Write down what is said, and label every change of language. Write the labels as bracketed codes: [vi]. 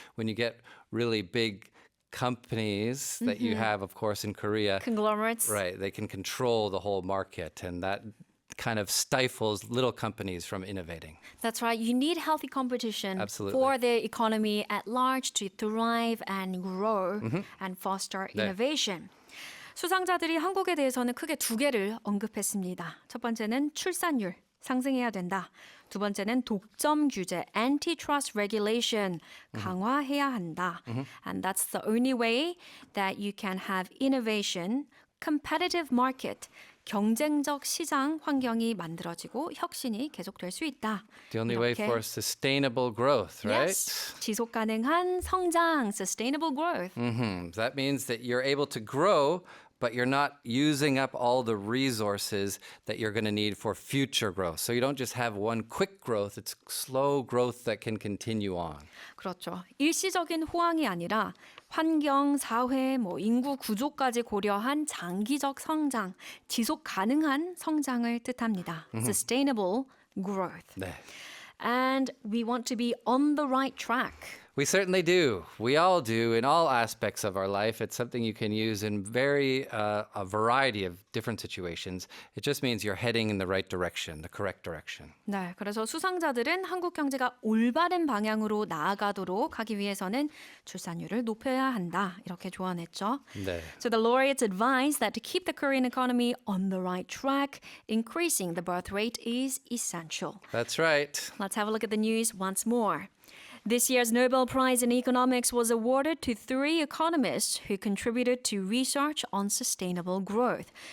[en] When you get really big companies that you have, of course, in Korea, Conglomerates. right, they can control the whole market, and that kind of stifles little companies from innovating. That's right. You need healthy competition Absolutely. for the economy at large to thrive and grow and foster [ko] 네. [en] innovation. [ko] 수상자들이 한국에 대해서는 크게 두 개를 언급했습니다. 첫 번째는 출산율 상승해야 된다. 두 번째는 독점 규제 [en] antitrust regulation [ko] 강화해야 한다. [en] And that's the only way that you can have innovation, competitive market, [ko] 경쟁적 시장 환경이 만들어지고 혁신이 계속될 수 있다. [en] The only way [ko] 이렇게. [en] for sustainable growth, right? Yes. [ko] 지속 가능한 성장, [en] sustainable growth. That means that you're able to grow, but you're not using up all the resources that you're going to need for future growth. So you don't just have one quick growth, it's slow growth that can continue on. [ko] 그렇죠. 일시적인 호황이 아니라 환경, 사회, 인구 구조까지 고려한 장기적 성장, 지속 가능한 성장을 뜻합니다. [en] Sustainable growth. [ko] 네. [en] And we want to be on the right track. We certainly do. We all do in all aspects of our life. It's something you can use in a variety of different situations. It just means you're heading in the right direction, the correct direction. [ko] 네, 그래서 수상자들은 한국 경제가 올바른 방향으로 나아가도록 하기 위해서는 출산율을 높여야 한다. 이렇게 조언했죠. 네. [en] So the laureates advised that to keep the Korean economy on the right track, increasing the birth rate is essential. That's right. Let's have a look at the news once more. This year's Nobel Prize in Economics was awarded to 3 economists who contributed to research on sustainable growth.